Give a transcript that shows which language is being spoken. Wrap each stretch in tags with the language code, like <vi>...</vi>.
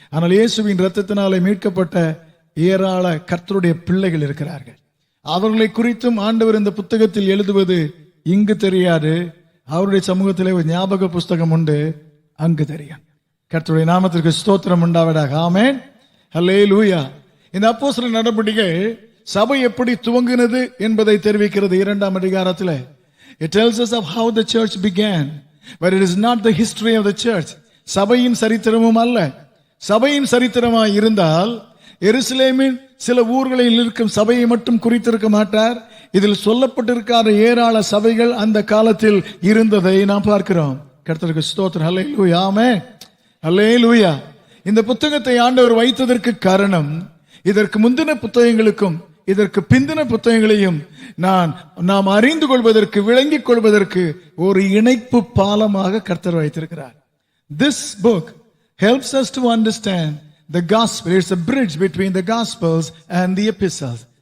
<ta>ஆனால் இயேசுவின் இரத்தத்தினாலே மீட்கப்பட்ட ஏராள கர்த்தருடைய பிள்ளைகள் இருக்கிறார்கள். அவர்களை குறித்தும் ஆண்டவர் இந்த புத்தகத்தில் எழுதுவது இங்கு தெரியாது. அவருடைய சமூகத்திலே ஒரு ஞாபக புஸ்தகம் உண்டு, அங்கு தெரியும். கர்த்தருடைய நாமத்திற்கு ஸ்தோத்திரம் உண்டாவதாக. ஆமென். ஹல்லேலூயா. இந்த அப்போஸ்தலர் நடபடிகள் சபை எப்படி துவங்கினது என்பதை தெரிவிக்கிறது 2ஆம் அதிகாரத்தில்.</ta> <en>It tells us of how the church began, but it is not the history of the church.</en> <ta>சபையின் சரித்திரமும் அல்ல. சபையின் சரித்திரமாய் இருந்தால் எருசலேமின் சில ஊர்களில் இருக்கும் சபையை மட்டும் குறித்திருக்க மாட்டார். இதில் சொல்லப்பட்டிருக்காத ஏராள சபைகள் அந்த காலத்தில் இருந்ததை நாம் பார்க்கிறோம். கர்த்தருக்கு ஸ்தோத்திரம். ஹல்லேலூயா. ஆமென். ஹல்லேலூயா. இந்த புத்தகத்தை ஆண்டவர் வைத்ததற்கு காரணம், இதற்கு முந்தின புத்தகங்களுக்கும் இதற்கு பிந்தின புத்தகங்களையும் நாம் அறிந்து கொள்வதற்கு, விளங்கிக் கொள்வதற்கு ஒரு இணைப்பு பாலமாக கர்த்தர் வைத்திருக்கிறார்.</ta> <en>This book helps us to understand the gospel. It's a bridge between the gospels and the epistles.</en>